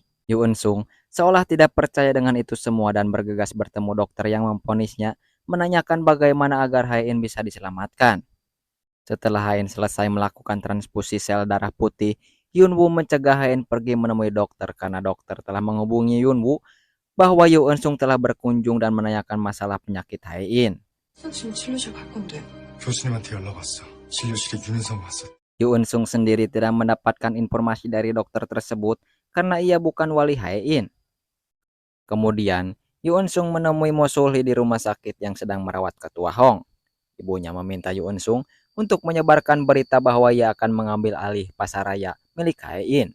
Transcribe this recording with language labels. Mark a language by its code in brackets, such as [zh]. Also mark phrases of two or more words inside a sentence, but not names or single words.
[id] Yoon Sung seolah tidak percaya dengan itu semua dan bergegas bertemu dokter yang memvonisnya, menanyakan bagaimana agar Hae-in bisa diselamatkan. Setelah Hae-in selesai melakukan transfusi sel darah putih, Hyunwoo mencegah Hae-in pergi menemui dokter karena dokter telah menghubungi Hyunwoo bahwa Yoon Sung telah berkunjung dan menanyakan masalah penyakit Hae-in. [ko] 지금 진료실 갈 건데. 교수님한테 연락 왔어. 진료실에 윤은성 왔어. [id] Yoon Sung sendiri tidak mendapatkan informasi dari dokter tersebut karena ia bukan wali Hae-in. Kemudian, Yoon Sung menemui Mo Sul-hye di rumah sakit yang sedang merawat ketua Hong. Ibunya meminta Yoon Sung untuk menyebarkan berita bahwa ia akan mengambil alih pasaraya milik Hae-in.